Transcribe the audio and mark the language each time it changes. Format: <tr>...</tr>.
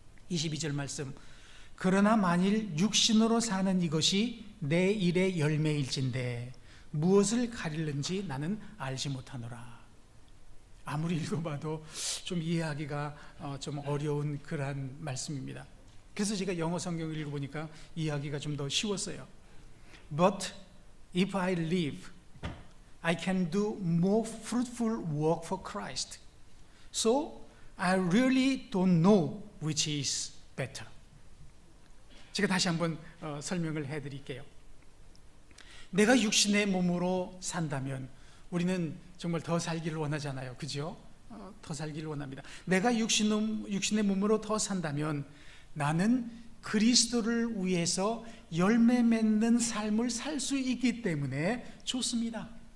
<ko>22절 말씀, 그러나 만일 육신으로 사는 이것이 내 일의 열매일진데 무엇을 가릴는지 나는 알지 못하노라. 아무리 읽어봐도 좀 이해하기가 좀 어려운 그러한 말씀입니다. 그래서 제가 영어 성경을 읽어보니까 이해하기가 좀 더 쉬웠어요.</ko> <en>But if I live, I can do more fruitful work for Christ. So I really don't know which is better.</en> <ko>제가 다시 한번 설명을 해드릴게요. 내가 육신의 몸으로 산다면 우리는 정말 더 살기를 원하잖아요. 그죠? 더 살기를 원합니다. 내가 육신의 몸으로 더 산다면 나는 그리스도를 위해서 열매 맺는 삶을 살 수 있기 때문에 좋습니다.</ko>